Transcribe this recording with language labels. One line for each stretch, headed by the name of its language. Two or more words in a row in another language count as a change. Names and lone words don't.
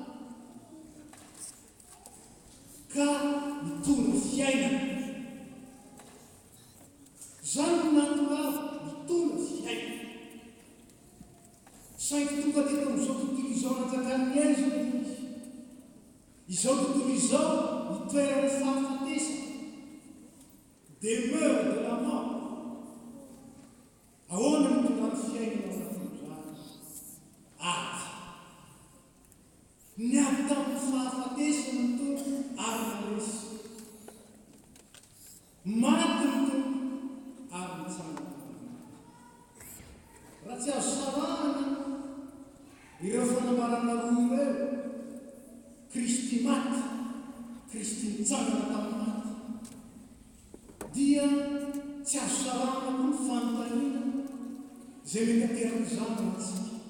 Malagasy: ka mitondra fiainana zany natoraly mitondra fiainana saingy tonga teto amin'izao tontolo izao nanjakan'ny aiza izy izao tontolo izao nitoerany fahafatesana
French: demeure de la mort
Malagasy: ahoana mitondra ny fiainana anatiny zany ady ny avy tamin'ny fahafatesana ny tompo ary naresy maty ny tompo ary nitsangana raha tsy azo sarahana ireo fanamarana roa ireo Kristy maty Kristy nitsangana tamin'ny maty dia tsy azo sarahana koa ny fanontaniana zay mety aterak'izany antsika